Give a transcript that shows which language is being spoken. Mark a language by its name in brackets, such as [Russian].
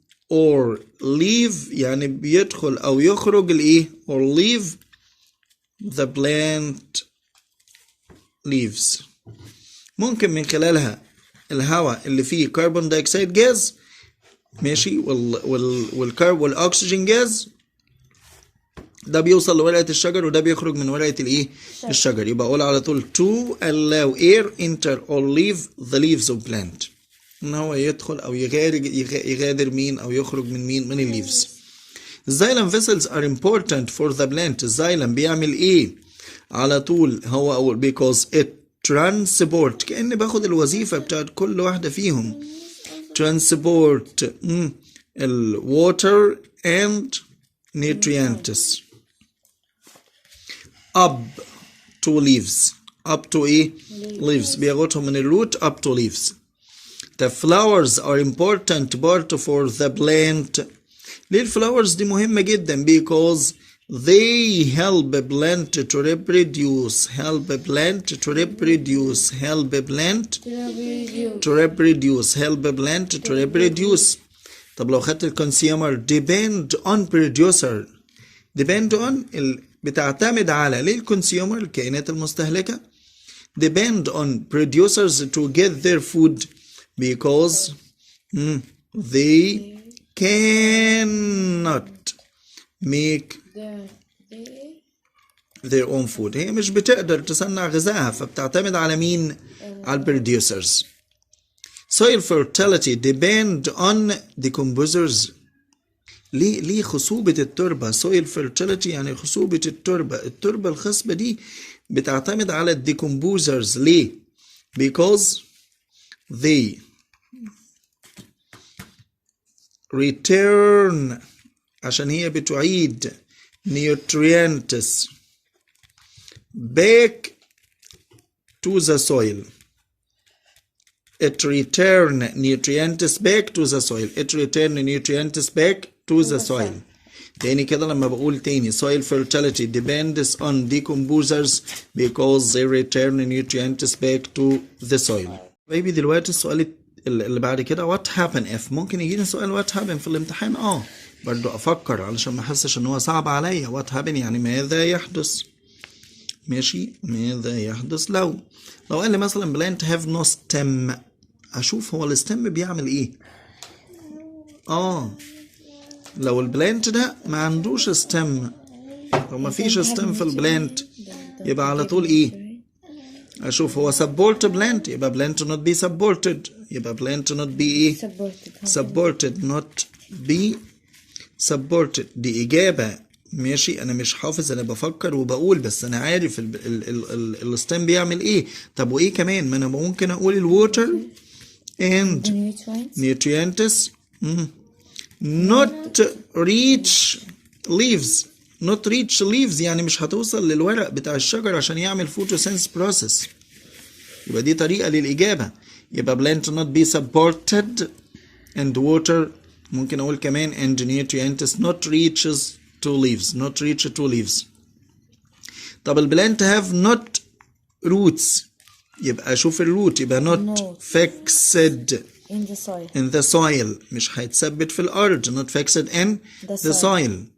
[English] or leave [Arabic] يعني بيدخل أو يخرج الإيه؟ [English] or leave the plant leaves. [Arabic] ممكن من خلالها الهواء اللي فيه كربون دايوكسيد جاز ماشي والأكسجين جاز ده بيوصل لورقة الشجر وده بيخرج من ورقة الايه؟ الشجر. يبقى اقول على طول [English] to allow air enter or leave the leaves of plant. [Arabic] ان هو يدخل او يغادر مين او يخرج من مين؟ من الليفز. [English] xylem vessels are important for the plant. [Arabic] الزايلم بيعمل ايه؟ على طول هو اقول [English] because it transport [Arabic] كأني باخد الوظيفة بتاعت كل واحدة فيهم. [English] transport water and nutrients up to leaves. up to ايه؟ leaves [Arabic] بياخدهم من الروت [English] up to leaves. the flowers are important part for the plant. [Arabic] ليه الفلاورز دي مهمة جدا؟ [English] because they help plant to reproduce. Help plant to reproduce. Help plant to reproduce. Help plant to reproduce. [Arabic] طب لو خدت الكونسيومر [English] depend on producer. depend on [Arabic] بتعتمد على ليه الكونسيومر الكائنات المستهلكة [English] depend on producers to get their food because they cannot make their own food. [Arabic] هي مش بتقدر تصنع غذائها فبتعتمد على مين؟ على البروديوسرز. [English] soil fertility depend on decomposers. [Arabic] ليه خصوبة التربة؟ [English] soil fertility [Arabic] يعني خصوبة التربة الخصبة دي بتعتمد على الديكمبوزرز. [English] ليه؟ because they return [Arabic] عشان هي بتعيد [English] nutrients back to the soil. It return nutrients back to the soil. It return nutrients back to the soil. [Arabic] تاني كده لما بقول تاني [English] soil fertility depends on decomposers because they return nutrients back to the soil. [Arabic] بيبي دلوقتي السؤال اللي بعد كده [English] what happen if. [Arabic] ممكن يجيني سؤال [English] what happen [Arabic] في الامتحان برضو افكر علشان ما احسش ان هو صعب عليا. [English] what happen [Arabic] يعني ماذا يحدث. ماشي ماذا يحدث لو قال لي مثلا [English] plant have no stem. [Arabic] اشوف هو الستم بيعمل ايه. لو البلانت ده ما عندوش ستم لو ما فيش ستم في البلانت يبقى على طول ايه. [English] اشوف هو support plant يبقى plant not be supported. يبقى plant not be ايه supported not be supported. [Arabic] دي اجابة. ماشي انا مش حافظ انا بفكر وبقول بس انا عارف الستم بيعمل ايه. طب وايه كمان ما انا ممكن اقول الووتر [English] and nutrients not reach leaves. not reach leaves [Arabic] يعني مش هتوصل للورق بتاع الشجر عشان يعمل [English] photosynthesis process. [Arabic] يبقى دي طريقة للإجابة. [English] يبقى plant not be supported and water [Arabic] ممكن أقول كمان [English] and nutrients not reaches to leaves. not reach to leaves. طب البلانت have not roots يبقى أشوف الروت يبقى not fixed in the soil [Arabic] مش هيتثبت في الأرض. [English] not fixed in the soil.